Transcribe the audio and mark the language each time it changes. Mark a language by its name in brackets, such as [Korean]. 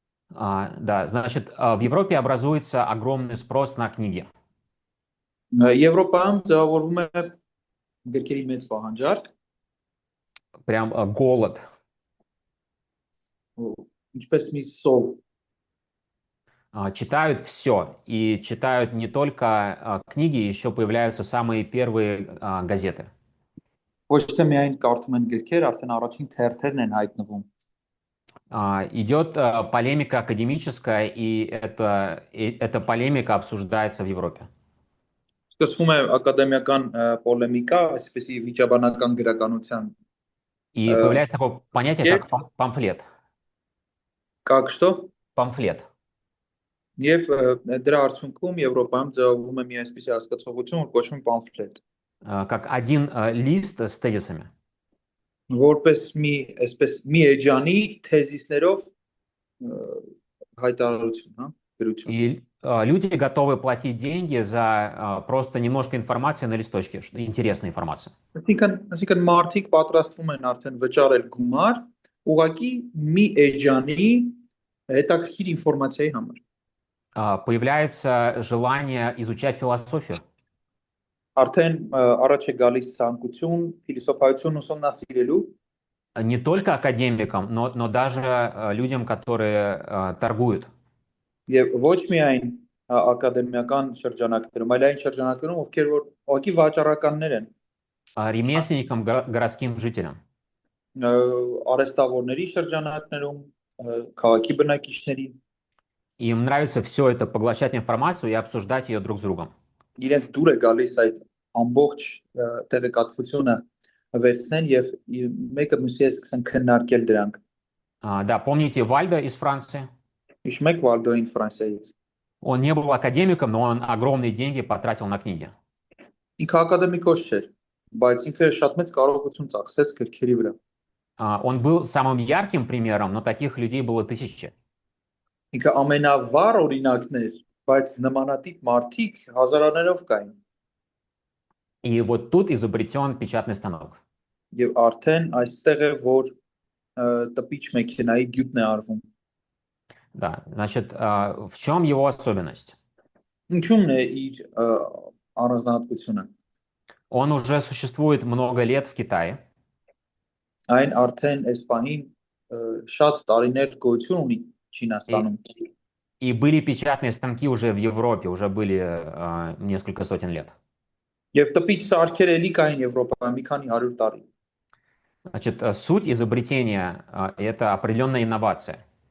[Russian] Да, значит, в Европе образуется огромный спрос на книги. [Armenian] Եվրոպայում ձևավորվում է գրքերի մեծ պահանջարկ, [Russian] Прям голод. [Armenian] ինչպես մի սով, [Russian] Читают все. И читают не только книги, еще появляются самые первые газеты. [Armenian] ոչ թե միայն կարդում են գրքեր, արդեն առաջին թերթերն են հայտնվում։ [Russian] Идет полемика академическая, и эта полемика обсуждается в Европе. [Armenian] Սկսվում է ակադեմիական պոլեմիկա, այսպեսի վիճաբանական գրականության [Russian] И появляется такое понятие, как [Armenian] կերպ, [Russian] памфлет. как что, Памфлет. [Armenian] եւ դրա արդյունքում Եվրոպայում ձևավորվում է մի այսպիսի հասկացողություն, որ կոչվում է պամֆլետ, [Russian] Как один лист с тезисами. [Armenian] որպես մի այսպես մի էջանի թեզիսներով հայտարարություն, հա, գրություն։ [Russian] И люди готовы платить деньги за просто немножко информации на листочке, интересная информация. [Armenian] Այսինքն մարդիկ պատրաստվում են արդեն վճարել գումար ուղղակի մի էջանի հետաքրքիր ինֆորմացիայի համար։ [Russian] Появляется желание изучать философию. [Armenian] Արդեն առաջ է գալիս ցանկություն փիլիսոփայություն ուսումնասիրելու [Russian] Не только академикам, но даже людям, которые торгуют. [Armenian] եւ ոչ միայն ակադեմիական շրջանակներում, այլ այն շրջանակներում, ովքեր որ ուղղակի վաճառականներ են, [Russian] Ремесленникам, городским жителям. [Armenian] արհեստավորների շրջանակներում, քաղաքի բնակիչների [Russian] Им нравится все это поглощать информацию и обсуждать ее друг с другом. [Armenian] իրենց դուր է գալիս այդ ամբողջ տեղեկատվությունը վերցնեն եւ մեկը մյուսի հետ սկսեն քննարկել դրանք։ [Russian] Да, помните Вальдо из Франции? [Armenian] Հիշում եք Վալդոին Ֆրանսիայից։ [Russian] Он не был академиком, но он огромные деньги потратил на книги. [Armenian] Ինքը ակադեմիկոս չէր, բայց ինքը շատ մեծ կարողություն ծախսեց գրքերի վրա։ [Russian] Он был самым ярким примером, но таких людей было тысячи. [Armenian] Ինքը ամենավառ օրինակն էր, բայց նմանատիպ մարդիկ հազարաներով կային։ [Russian] И вот тут изобретен печатный станок. [Armenian] Եվ արդեն այստեղ է, որ տպիչ մեքենայի գյուտն է արվում։ [Russian] Да, значит, в чем его особенность? [Armenian] Ինչու՞մն է իր առանձնահատկությունը։ [Russian] Он уже существует много лет в Китае. [Armenian] Այն արդեն այս պահին շատ տարիներ գոյություն ունի Չինաստանում։ [Russian] И были печатные станки уже в Европе, уже были несколько сотен лет. [Armenian] Եվ տպիչ սարքեր էլի կային Եվրոպայում մի քանի 100 տարի։ [Russian] Значит, суть изобретения это определенная инновация.